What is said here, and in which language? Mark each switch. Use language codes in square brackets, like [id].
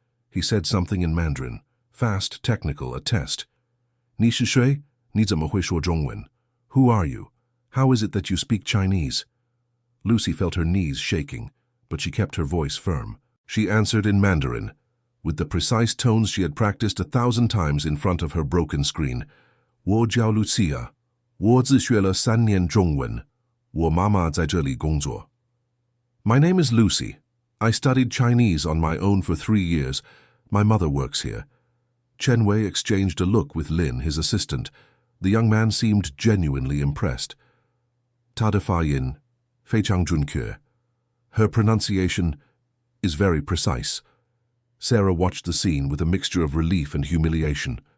[en] He said something in Mandarin, fast, technical, a test. [zh] Ni shi shui? Ni zeme hui shuo zhongwen? [en] Who are you? How is it that you speak Chinese? Lucy felt her knees shaking, but she kept her voice firm. She answered in Mandarin, with the precise tones she had practiced 1,000 times in front of her broken screen. [zh] 我叫 Lucia， 我自学了3年中文，我妈妈在这里工作。 [en] My name is Lucy. I studied Chinese on my own for 3 years. My mother works here. Chen Wei exchanged a look with Lin, his assistant. The young man seemed genuinely impressed. [zh] 他的发音非常准确. [en] Her pronunciation is very precise. Sarah watched the scene with a mixture of relief and humiliation.